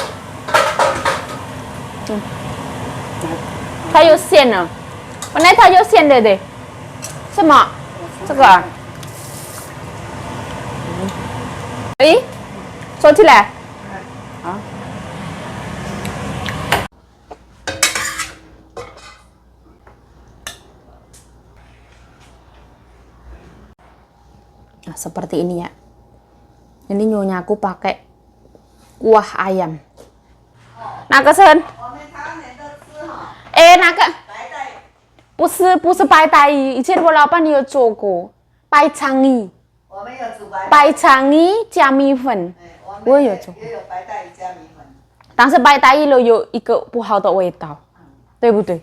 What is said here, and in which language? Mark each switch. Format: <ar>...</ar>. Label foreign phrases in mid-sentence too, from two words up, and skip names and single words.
<zh>它有馅了，本来它有馅的，对。什么？这个啊？哎，收起来。</zh> <ms>啊。Nah, seperti ini ya. Ini nyonya aku pakai kuah ayam. Nah, kesen.</ms> <zh>那个不是白带鱼，以前我老板有做过白鲳鱼。我们有煮白鲳鱼加米粉，我有做。也有白带鱼加米粉。但是白带鱼有一个不好的味道，对不对？</zh>